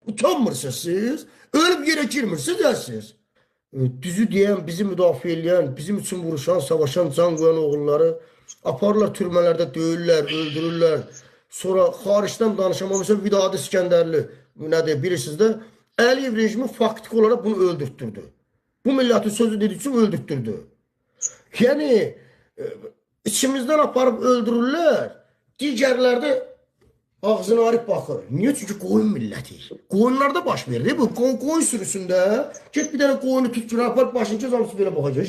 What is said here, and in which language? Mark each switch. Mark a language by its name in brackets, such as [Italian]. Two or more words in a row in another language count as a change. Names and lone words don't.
[Azerbaijani] Utanmırsınız siz. [Turkish] Ölüp yere girmirsiniz ya siz. [Azerbaijani] Düzü diyen, bizi müdafiə edən, bizim için vuruşan, savaşan, can qoyan oğulları aparırlar türmelerde döyürlər, öldürürlər. Sonra xaricdən danışan, mesela Vidadi İskəndərli, nədir bilirsiniz də, Əliyev rejimi faktik olarak bunu öldürttürdü. [Turkish] Bu milletin sözü dediği için öldürttürdü. Yani içimizden aparıp öldürürlər. [Azerbaijani] Digərlərdə ağzını arıp bakır. [Turkish] Niye? Çünkü koyun milleti. Koyunlarda baş verir. Bu koyun sürüsünde git bir tane koyunu tut şuna apar başını kes hamısı böyle bakacak.